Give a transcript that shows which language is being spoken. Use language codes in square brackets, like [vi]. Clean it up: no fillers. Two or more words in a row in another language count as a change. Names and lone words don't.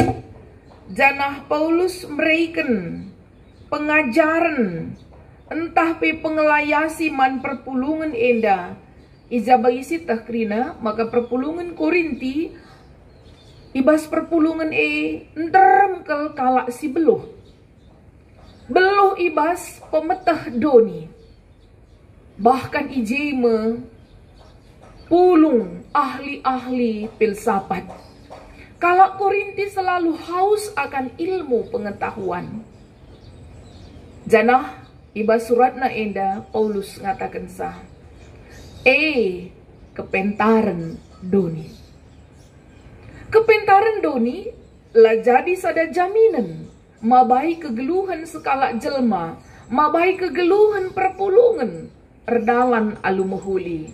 [btx] Janah Paulus [id] memberikan pengajaran [btx] entah pe pengelayasi man perpulungan enda ija bagi sitah krina, maka perpulungan Korinti ibas perpulungan nterem kalak si beluh ibas pemetah doni, bahkan ijeme pulung [id] ahli-ahli filsafat. Kalau Korinti selalu haus akan ilmu pengetahuan. [btx] Janah ibas suratna enda Paulus ngatakan sah. Kepentaran doni. Kepentaran doni lah jadi sada jaminan mabai kegeluhan sekala jelma, mabai kegeluhan perpulungan erdalan alu mehuli.